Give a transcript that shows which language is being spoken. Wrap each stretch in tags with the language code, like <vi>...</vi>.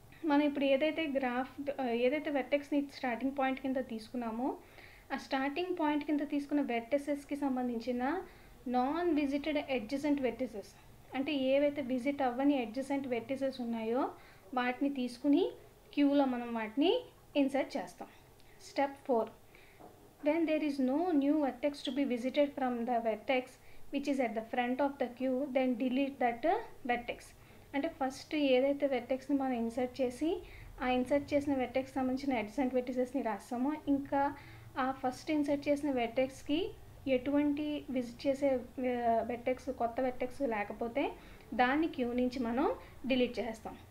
<te>మనం ఇప్పుడు ఏదైతే వెర్టెక్స్ని స్టార్టింగ్ పాయింట్ కింద తీసుకున్నామో ఆ స్టార్టింగ్ పాయింట్ కింద తీసుకున్న వెర్టిసెస్కి సంబంధించిన నాన్ విజిటెడ్ అడ్జసెంట్ వెర్టిసెస్, అంటే ఏవైతే విజిట్ అవ్వని అడ్జసెంట్ వెర్టిసెస్ ఉన్నాయో వాటిని తీసుకుని క్యూలో మనం వాటిని ఇన్సర్ట్ చేస్తాం.</te> <en>Step 4, when there is no new vertex to be visited from the vertex which is at the front of the queue, then delete that vertex.</en> <te>అంటే ఫస్ట్ ఏదైతే వెర్టెక్స్ని మనం ఇన్సర్ట్ చేసి ఆ ఇన్సర్ట్ చేసిన వెర్టెక్స్ సంబంధించిన అడ్జసెంట్ వెర్టిసెస్ని రాస్తామో, ఇంకా ఆ ఫస్ట్ ఇన్సర్ట్ చేసిన వెర్టెక్స్కి ఎటువంటి విజిట్ చేసే కొత్త వెర్టెక్స్ లేకపోతే దాన్ని క్యూ నుంచి మనం డిలీట్ చేస్తాం.</te>